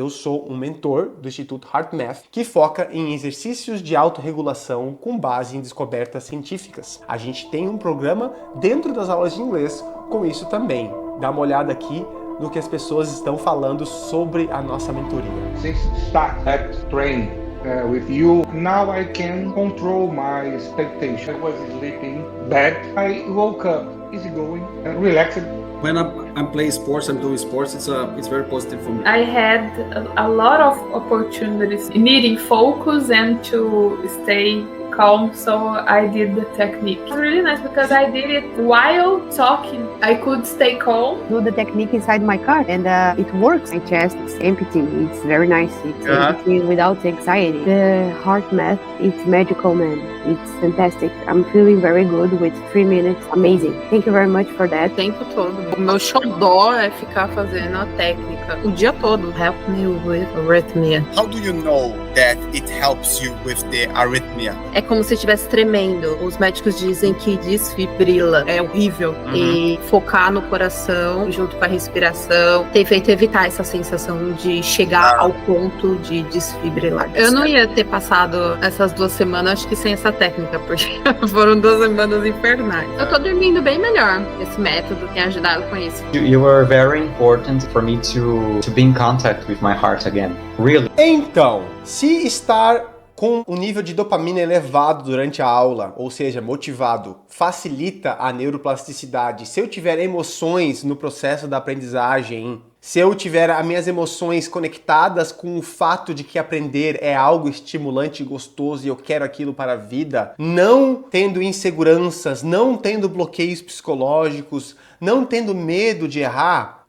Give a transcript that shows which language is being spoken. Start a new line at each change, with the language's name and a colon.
Portuguese: Eu sou um mentor do Instituto HeartMath que foca em exercícios de autorregulação com base em descobertas científicas. A gente tem um programa dentro das aulas de inglês com isso também. Dá uma olhada aqui no que as pessoas estão falando sobre a nossa mentoria.
English: Since start that training with you, now I can control my expectation. I was sleeping bad. I woke up easygoing and relaxed. When I'm playing sports, I'm doing sports, it's very positive for me. I had a lot of opportunities needing focus and to stay calm, so I did the technique. It was really nice because I did it while talking. I could stay calm. Do the technique inside my car and it works. My chest is empty. It's very nice. It's empty without anxiety. The HeartMath, it's magical, man. It's fantastic. I'm feeling very good with 3 minutes. Amazing. Thank you very much for that.
Portuguese: O tempo todo. O meu xodó é ficar fazendo a técnica o dia todo.
English: Help me with arrhythmia. How do you know that it helps you with the arrhythmia?
Portuguese: É como se estivesse tremendo. Os médicos dizem que desfibrila. É horrível. E focar no coração, junto com a respiração, tem feito evitar essa sensação de chegar ao ponto de desfibrilar. Eu não ia ter passado essas 2 semanas, acho que sem essa técnica, porque foram 2 semanas infernais. Eu tô dormindo bem melhor. Esse método tem ajudado com isso.
English: You were very important for me to be in contact with my heart again. Really.
Portuguese: Então, se estar com um nível de dopamina elevado durante a aula, ou seja, motivado, facilita a neuroplasticidade. Se eu tiver emoções no processo da aprendizagem, se eu tiver as minhas emoções conectadas com o fato de que aprender é algo estimulante e gostoso e eu quero aquilo para a vida, não tendo inseguranças, não tendo bloqueios psicológicos, não tendo medo de errar,